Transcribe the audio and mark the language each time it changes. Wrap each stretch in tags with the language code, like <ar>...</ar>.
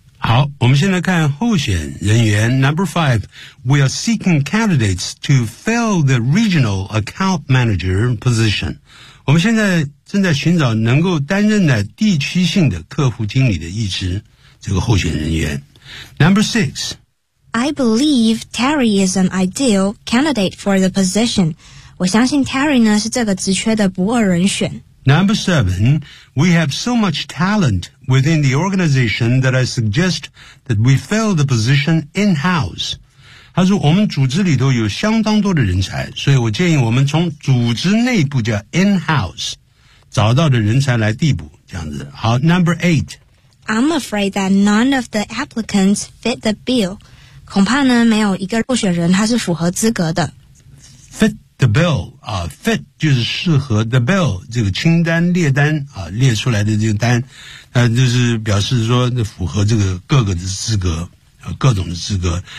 <zh>好我们现在看候选人员</zh> <en>Number five, we are seeking candidates to fill the regional account manager position.</en> <zh>我们现在正在寻找能够担任的地区性的客户经理的一职这个候选人员。</zh> <en>Number six. I believe Terry is an ideal candidate for the position.</en> <zh>我相信 Terry 呢是这个职缺的不二人选。</zh> <en>Number seven, we have so much talent within the organization that I suggest that we fill the position in-house.</en> <zh>他说我们组织里头有相当多的人才所以我建议我们从组织内部叫 in-house, 找到的人才来递补这样子。</zh> <en>好 ,number eight. I'm afraid that none of the applicants fit the bill.</en> <zh>恐怕呢没有一个候选人他是符合资格的。 Fit. The bill, fit 就是适合</zh> <en>the bill,</en> <zh>这个清单列单列出来的这个单就是表示说符合这个各个的资格各种的资格。</zh>